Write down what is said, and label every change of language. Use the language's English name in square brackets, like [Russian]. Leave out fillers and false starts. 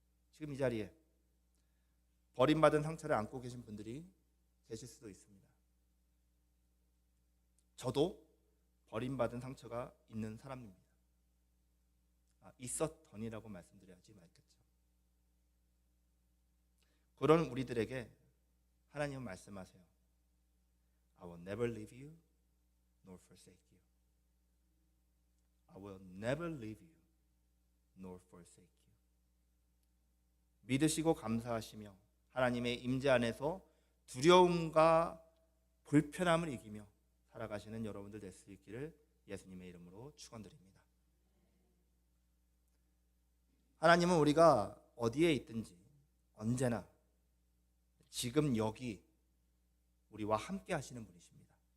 [Korean] 지금 이 자리에 버림받은 상처를 안고 계신 분들이 계실 수도 있습니다. 저도 버림받은 상처가 있는 사람입니다. 있었더니라고 말씀드려야지 말겠죠. 그런 우리들에게 하나님은 말씀하세요. [English] I will never leave you nor forsake you. I will never leave you nor forsake you. [Korean] 믿으시고 감사하시며 하나님의 임재 안에서 두려움과 불편함을 이기며 살아가시는 여러분들 될 수 있기를 예수님의 이름으로 축원드립니다. 하나님은 우리가 어디에 있든지 언제나 지금 여기 우리와 함께 하시는 분이십니다.